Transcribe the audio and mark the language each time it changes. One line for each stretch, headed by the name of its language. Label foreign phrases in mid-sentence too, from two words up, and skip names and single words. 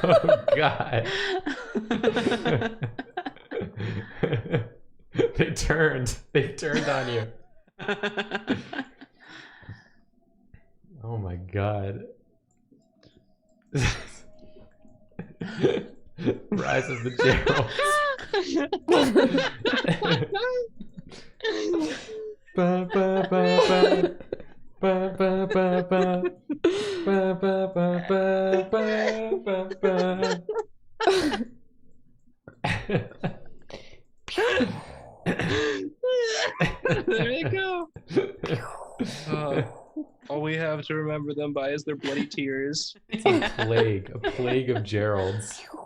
English: Oh God. They turned on you. Oh my God. Rise of the Geralds. Ba, ba, ba, ba. Ba, ba, ba, ba. Ba, ba, ba, ba, ba, ba, There you go. All we have to remember them by is their bloody tears. It's a plague of Geralds.